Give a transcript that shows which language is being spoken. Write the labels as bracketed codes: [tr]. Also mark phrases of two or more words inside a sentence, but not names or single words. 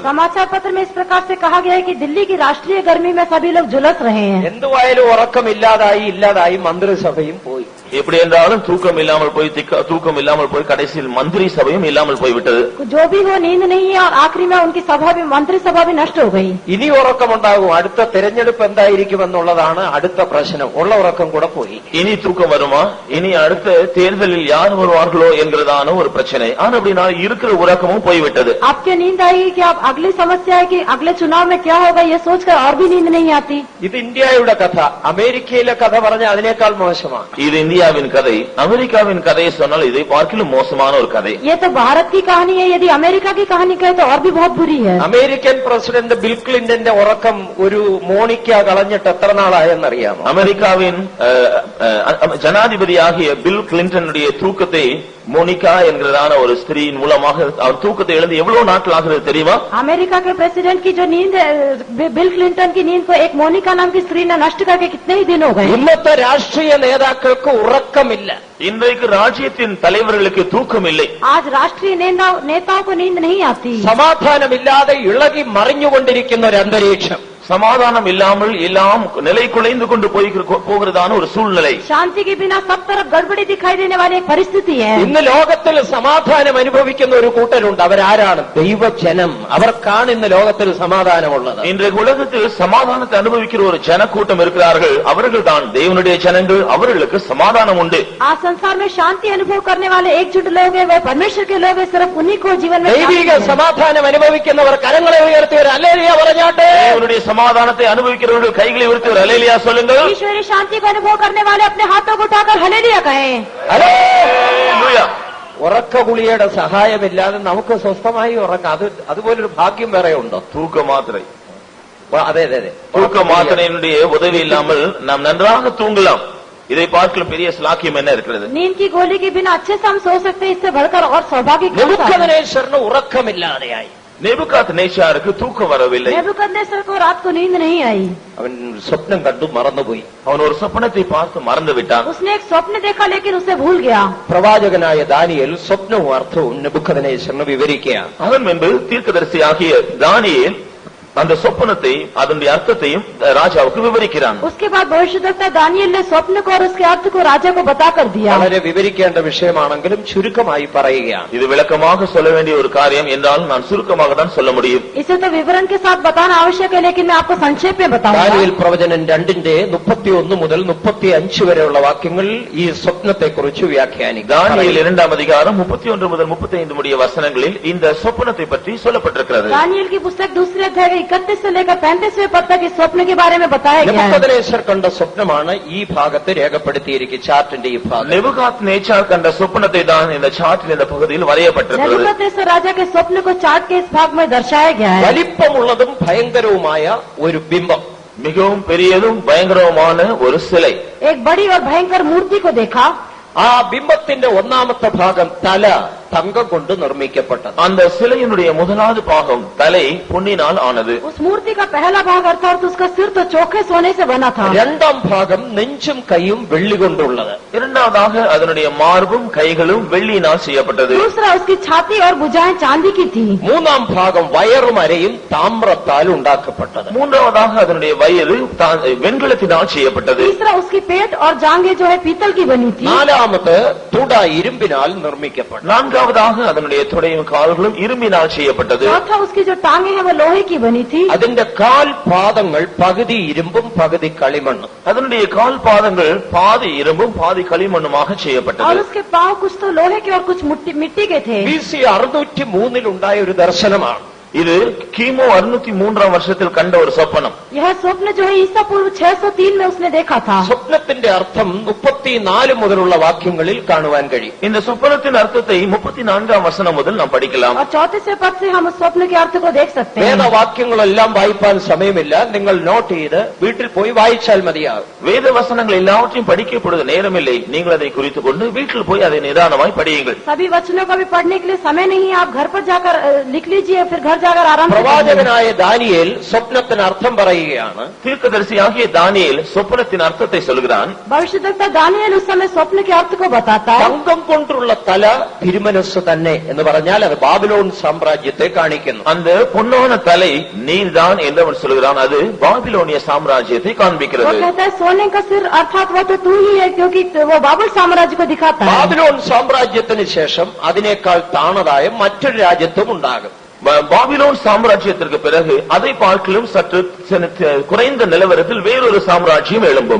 [hi] समाचार पत्र में इस प्रकार से कहा गया है कि दिल्ली की राष्ट्रीय गर्मी में सभी लोग झुलस रहे हैं। [ml] എന്തുവായാലും ഉറക്കം ഇല്ലാതായി മന്ത്രിസഭയും പോയി. [ta] எப்படி என்றாலும் தூக்கம் இல்லாமல் போய் கடைசியில் மந்திரி சபையும் இல்லாமல் போய்விட்டது. [hi] जो भी हो नींद नहीं है और आखिरी में उनकी सभा भी मंत्रिसभा भी नष्ट हो गई। [ml] ഇനി ഉറക്കമുണ്ടാകും. അടുത്ത തെരഞ്ഞെടുപ്പ് എന്തായിരിക്കുമെന്നുള്ളതാണ് അടുത്ത പ്രശ്നം. ഉള്ള ഉറക്കം കൂടെ പോയി. [ta] இனி தூக்கம் வருமா, இனி அடுத்த தேர்தலில் யார் வருவார்களோ என்கிறதான ஒரு பிரச்சனை. ஆனா அப்படின்னா இருக்கிற உறக்கமும் போய்விட்டது. [hi] आपके नींद आएगी कि आप अगली समस्या है कि अगले चुनाव में क्या होगा ये सोचकर और भी नींद नहीं आती। [ml] ഇത് ഇന്ത്യയുടെ കഥ. അമേരിക്കയിലെ കഥ പറഞ്ഞാൽ അതിനേക്കാൾ മോശമാണ്. [ta] இது இந்தியாவின் கதை. அமெரிக்காவின் கதையை சொன்னால் இதை பார்க்கிலும் மோசமான ஒரு கதை. [hi] ये तो भारत की कहानी है, यदि अमेरिका की कहानी कहे तो और भी बहुत बुरी है। [ml] അമേരിക്കൻ പ്രസിഡന്റ് ബിൽ ക്ലിന്റന്റെ ഉറക്കം ഒരു മോണിക്ക കളഞ്ഞിട്ട് എത്ര നാളായെന്നറിയാമോ? [ta] அமெரிக்காவின் ஜனாதிபதியாகிய பில் கிளின்டனுடைய தூக்கத்தை மோனிகா என்கிறதான ஒரு ஸ்திரீயின் மூலமாக அவர் தூக்கத்தை இழந்து எவ்வளவு நாட்கள் ஆகிறது தெரியுமா? [hi] अमेरिका के प्रेसिडेंट की जो नींद बिल क्लिंटन की नींद को एक मोनिका नाम की स्त्री ने नष्ट करके कितने ही दिन हो गए। [ml] ഇന്നത്തെ രാഷ്ട്രീയ നേതാക്കൾക്ക് ഉറക്കമില്ല. [ta] இன்றைக்கு ராஜ்யத்தின் தலைவர்களுக்கு தூக்கம் இல்லை. [hi] आज राष्ट्रीय नेताओं को नींद नहीं आती। [ml] സമാധാനമില്ലാതെ ഇളകി മറിഞ്ഞുകൊണ്ടിരിക്കുന്ന ഒരു അന്തരീക്ഷം. [ta] சமாதானம் இல்லாமல் எல்லாம் நிலை குலைந்து கொண்டு போகிறதான ஒரு சூழ்நிலை. [hi] शांति के बिना सब तरफ गड़बड़ी दिखाई देने वाली एक परिस्थिति है। [ml] ഇന്ന് ലോകത്തിൽ സമാധാനം അനുഭവിക്കുന്ന ഒരു കൂട്ടരുണ്ട്. അവരാരാണ്? ദൈവജനം. അവർക്കാണ് ഇന്ന് ലോകത്തിൽ സമാധാനമുള്ളത്. [ta] இன்றைக்கு உலகத்தில் சமாதானத்தை அனுபவிக்கிற ஒரு ஜனக்கூட்டம் இருக்கிறார்கள். அவர்கள் தான் தேவனுடைய ஜனங்கள். அவர்களுக்கு சமாதானம் உண்டு. [hi] आज संसार में शांति अनुभव करने वाले एकजुट लोग हैं, वे परमेश्वर के लोग हैं। सिर्फ उन्हीं को जीवन में [ml] ദൈവിക സമാധാനം അനുഭവിക്കുന്നവർ കരങ്ങളെ ഉയർത്തി ഒരു ഹല്ലേലൂയ പറഞ്ഞാട്ടെ. [ta] தேவனுடைய சமாதானத்தை அனுபவிக்கிறவர்கள் கைகளை உயர்த்தி ஒரு ஹல்லேலூயா சொல்லுங்கள். [hi] ईश्वरीय शांति को अनुभव करने वाले अपने हाथों को उठाकर हल्लेलूया कहें। [ta] ஹல்லேலூயா. [ml] ഉറക്ക ഗുളികയുടെ സഹായമില്ലാതെ നമുക്ക് സ്വസ്ഥമായി ഉറങ്ങാം. അതുപോലൊരു ഭാഗ്യം വേറെ ഉണ്ടോ? [ta] தூக்க மாத்திரை. [ml] അതെ അതെ അതെ. [ta] தூக்க மாத்திரையினுடைய உதவி இல்லாமல் நாம் நன்றாக தூங்கலாம். இதை பார்க்கலாம் பெரிய ஸ்லாக்கியம் என்ன இருக்கிறது? [hi] नींद की गोली के बिना अच्छे से हम सो सकते हैं। इससे बढ़कर और सौभाग्य क्या है? [ml] നെബൂഖദ്നേസറിന് ഉറക്കമില്ലാതെയായി. [ta] நேபுகாத்நேச்சாருக்கு தூக்கம் வரவில்லை. [hi] नेबूकदनेस्सर को रात को नींद नहीं आई। [ml] അവൻ സ്വപ്നം കണ്ടു മറന്നുപോയി. [ta] அவன் ஒரு சொப்பனத்தை பார்த்து மறந்து விட்டான். [hi] उसने एक स्वप्न देखा लेकिन उसे भूल गया। [ml] പ്രവാചകനായ ദാനിയേൽ സ്വപ്നവും അർത്ഥവും നെബൂഖദ്നേസറിന് വിവരിക്കുകയാണ്. [ta] அவன் முன்பு தீர்க்கதரிசியாகிய தானியேல் அந்த சொப்பனத்தை அதனுடைய அர்த்தத்தையும் ராஜாவுக்கு விவரிக்கிறான். [hi] उसके बाद भविष्यद्वक्ता दानियेल ने स्वप्न को और उसके अर्थ को राजा को बताकर दिया। [ml] വളരെ വിവരിക്കേണ്ട വിഷയമാണെങ്കിലും ചുരുക്കമായി പറയുകയാണ്. [ta] இது விளக்கமாக சொல்ல வேண்டிய ஒரு காரியம் என்றால் நான் சுருக்கமாக தான் சொல்ல முடியும். [hi] इसे तो विवरण के साथ बताना आवश्यक है, लेकिन मैं आपको संक्षेप में बताऊंगा। [ml] ദാനിയേൽ പ്രവചനം 2:31 മുതൽ 35 വരെയുള്ള വാക്യങ്ങൾ ഈ സ്വപ്നത്തെക്കുറിച്ച് വ്യാഖ്യാനിക്കും. [ta] தானியேல் 2ஆம் அதிகாரம் 31 முதல் 35 முடிய வசனங்களில் இந்த சொப்பனத்தை பற்றி சொல்லப்பட்டிருக்கிறது. [hi] दानियेल की पुस्तक दूसरे अध्याय 31 से लेकर 35वें पद तक इस स्वप्न के बारे में बताया गया है। [ml] നെബൂഖദ്നേസർ കണ്ട സ്വപ്നമാണ് ഈ ഭാഗത്ത് രേഖപ്പെടുത്തിയിരിക്കുന്നത്. ചാർട്ടിന്റെ ഈ ഭാഗം. [ta] நேபுகாத்நேச்சார் கண்ட சொப்பனத்தை தான் இந்த சார்ட்டில் இந்த பகுதியில் வரையப்பட்டிருக்கிறது. [hi] नेबूकदनेस्सर राजा के स्वप्न को चार्ट के इस भाग में दर्शाया गया है। [ml] വലിപ്പമുള്ളതും ഭയങ്കരവുമായ ഒരു ബിംബം. [ta] மிகவும் பெரியதும் பயங்கரமான ஒரு சிலை. [hi] एक बड़ी और भयंकर मूर्ति को देखा। [ml] ആ ബിംബത്തിന്റെ ഒന്നാമത്തെ ഭാഗം തല തങ്കം കൊണ്ട് നിർമ്മിക്കപ്പെട്ടത്. [ta] அந்த சிலையினுடைய முதலாவது பாகம் தலை பொன்னினால் ஆனது. [hi] उस मूर्ति का पहला भाग अर्थात उसका सिर तो चोखे सोने से बना था। [ml] രണ്ടാം ഭാഗം നെഞ്ചും കൈയും വെള്ളി കൊണ്ടുള്ളത്. [ta] இரண்டாவதாக அதனுடைய மார்பும் கைகளும் வெள்ளியினால் செய்யப்பட்டது. [hi] दूसरा उसकी छाती और भुजाएं चांदी की थी। [ml] മൂന്നാം ഭാഗം വയറും അരയും താമ്രത്താൽ ഉണ്ടാക്കപ്പെട്ടത്. [ta] மூன்றாவதாக அதனுடைய வயிறு வெண்கலத்தினால் செய்யப்பட்டது. [hi] तीसरा उसकी पेट और जांघें जो है पीतल की बनी थी। [ml] നാലാമത് തുട ഇരുമ്പിനാൽ നിർമ്മിക്കപ്പെട്ടു. [ta] நான்காவதாக அதனுடைய தொடையும் கால்களும் இரும்பினால் செய்யப்பட்டது. [hi] चौथा उसकी जो टांगे हैं वो लोहे की बनी थी। [ml] അതിന്റെ കാൽ പാദങ്ങൾ പകുതി ഇരുമ്പും പകുതി കളിമണ്ണും. [ta] அதனுடைய கால் பாதங்கள் பாதி இரும்பும் பாதி களிமண்ணுமாக और செய்யப்பட்டது. [hi] उसके पांव कुछ तो लोहे के और कुछ मिट्टी के थे। [ml] BC 603 ഉണ്ടായ ഒരു ദർശനമാണ്. [ta] இது கிமு 603 வருஷத்தில் கண்ட ஒரு சொப்பனம். [hi] यह स्वप्न जो है ईसा पूर्व 603 में उसने देखा था. [ml] സ്വപ്നത്തിന്റെ അർത്ഥം 34 മുതലുള്ള വാക്യങ്ങളിൽ കാണുവാൻ കഴിയും. [ta] இந்த சொப்பனத்தின் அர்த்தத்தை 34ஆம் வசனம் முதல் நாம் படிக்கலாம். [hi] और 34वें पद से हम उस स्वप्न के अर्थ को देख सकते हैं. [ml] വേദവാക്യങ്ങളെല്ലാം വായിപ്പാൻ സമയമില്ല, നിങ്ങൾ നോട്ട് ചെയ്ത് വീട്ടിൽ പോയി വായിച്ചാൽ മതിയാകും. [ta] வேத வசனங்கள் எல்லாவற்றையும் படிக்கப்படுவது நேரமில்லை, நீங்கள் அதை குறித்துக் கொண்டு வீட்டில் போய் அதை நிதானமாய் படியுங்கள். [hi] सभी वचनों का भी पढ़ने के लिए समय नहीं है, आप घर पर जाकर लिख लीजिए, फिर घर जाकर आराम से पढ़िए. [ml] പ്രവാചകനായ ദാനിയേൽ സ്വപ്നത്തിന് അർത്ഥം പറയുകയാണ്. [ta] தீர்க்கதரிசியாகிய தானியேல் சொப்பனத்தின் அர்த்தத்தை சொல்கிறான். [hi] भविष्यद्वक्ता दानियेल उस समय स्वप्न के अर्थ को बताता है. [ml] തങ്കം കൊണ്ടുള്ള തല തിരുമനസ് തന്നെ എന്ന് പറഞ്ഞാൽ അത് ബാബിലോൺ സാമ്രാജ്യത്തെ കാണിക്കുന്നു. [ta] அந்த பொன்னான தலை நீர்தான் என்று அவன் சொல்கிறான். அது பாபிலோனிய சாம்ராஜ்யத்தை वो காண்பிக்கிறது. [hi] कहता है सोने का सिर अर्थात वो तो तू ही है, क्योंकि वो बाबुल साम्राज्य को दिखाता है. [ml] ബാബിലോൺ സാമ്രാജ്യത്തിന് ശേഷം അതിനേക്കാൾ താണതായ മറ്റൊരു രാജ്യത്വം ഉണ്ടാകും. [ta] பாபிலோன் சாம்ராஜ்யத்திற்கு பிறகு அதை பார்க்கலும் சற்று குறைந்த நிலவரத்தில் வேறொரு சாம்ராஜ்யம் எழும்பும்.